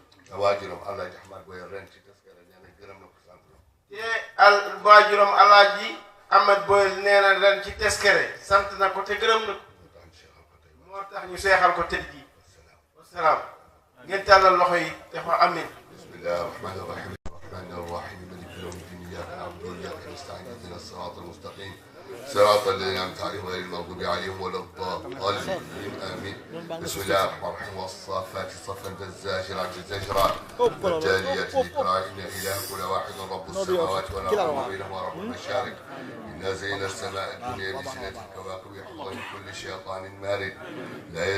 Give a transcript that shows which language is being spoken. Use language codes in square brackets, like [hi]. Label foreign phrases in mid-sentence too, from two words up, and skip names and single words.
[wo] te waajuram Alaaji Ahmad Boyel ren ci taskara nee na gërëm na ko sant na ko. te waajuram Alaaji Ahmed Boyel nee na ren ci teskere sant na ko te gërëm na ko moo tax ñu seexal ko tëj ji wasalaam ngeen tàllal loxo yi te fa amin [ar] بسم الله الرحمن الرحيم الرحمن الرحيم مالك يوم الدين إياك نعبد وإياك نستعين اهدنا الصراط المستقيم صراط الذين أنعمت عليهم غير المغضوب عليهم ولا الضالين آمين بسم الله الرحمن الرحيم والصافات صفا فالزاجرات زجرا والتاليات ذكرا إن إلهكم لواحد رب السماوات والأرض وما بينهما رب المشارق إنا زينا السماء الدنيا بزينة الكواكب يحفظون من كل شيطان مارد لا